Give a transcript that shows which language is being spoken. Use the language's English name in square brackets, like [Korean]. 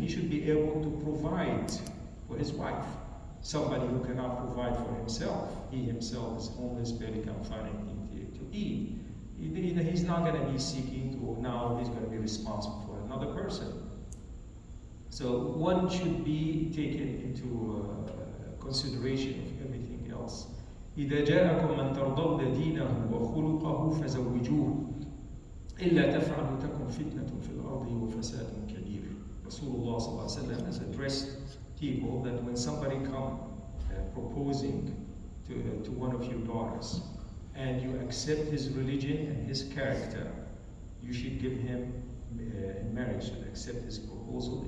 [English] He should be able to provide for his wife. Somebody who cannot provide for himself, he himself is homeless, barely can find anything to eat. He's not going to be seeking to, now he's going to be responsible for another person. So one should be taken into consideration of everything else. [Arabic] إذا جاءكم من ترضون دينه وخلقه فزوجوه إلا تفعلوا تكن فتنة في الأرض وفساد كبير. [English] Rasulullah sallallahu alaihi wasallam has addressed people that when somebody come proposing to one of your daughters and you accept his religion and his character, you should give him in marriage, should accept his proposal.